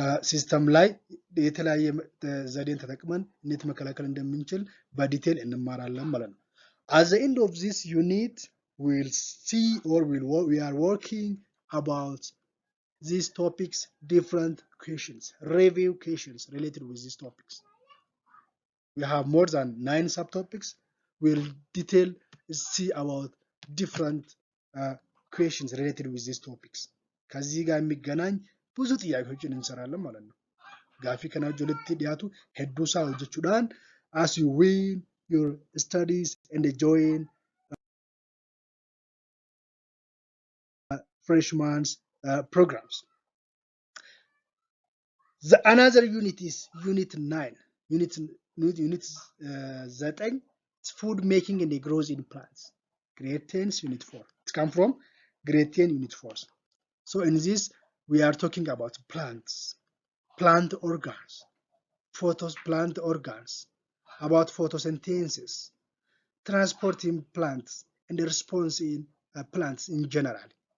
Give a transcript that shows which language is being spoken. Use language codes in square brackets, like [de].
[am] ሲስተም ላይ የተለያየ ዘዴን ተጠቅመን እንዴት መከላከል እንደምንችል በዲቴል እንማራለን ማለት ነው። [en] At the end of this unit, we'll see or we are working about these topics, different questions, review questions related with these topics. We have more than 9 subtopics. We'll detail see about different questions related with these topics. [am] ከዚህ ጋር የሚገናኝ ብዙ ጥያቄዎችን እንሰራለን ማለት ነው። [om] ጋፊ ከናጆ ለትዲያቱ ሄዱሳ ወጀቹዳን [en] as you win your studies and join freshman's programs. Another unit is unit 9. Unit 9 it's food making and growth in plants. Grade 10 unit 4. It comes from grade 10 unit 4. So in this we are talking about plants, plant organs, plant organs, about photosynthesis, transporting plants, and the response in plants in general.